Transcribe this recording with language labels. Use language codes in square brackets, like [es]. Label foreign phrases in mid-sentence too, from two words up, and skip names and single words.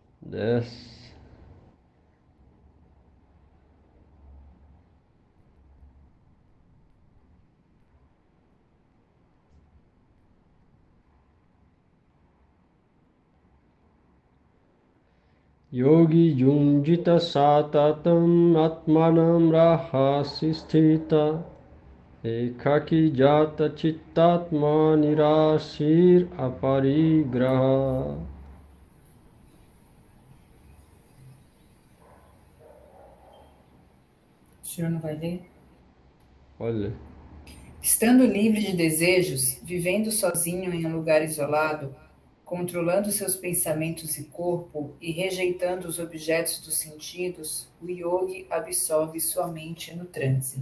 [pt] Desce. [sa] Yogi Junjita Satatam Atmanam Rahasi Sthita Ekaki Jata Chittatma Nirashir Aparigraha. [pt] O senhor não vai ler? Olha, Estando livre de desejos, vivendo sozinho em um lugar isolado, controlando seus pensamentos e corpo e rejeitando os objetos dos sentidos, o yogi absorve sua mente no transe.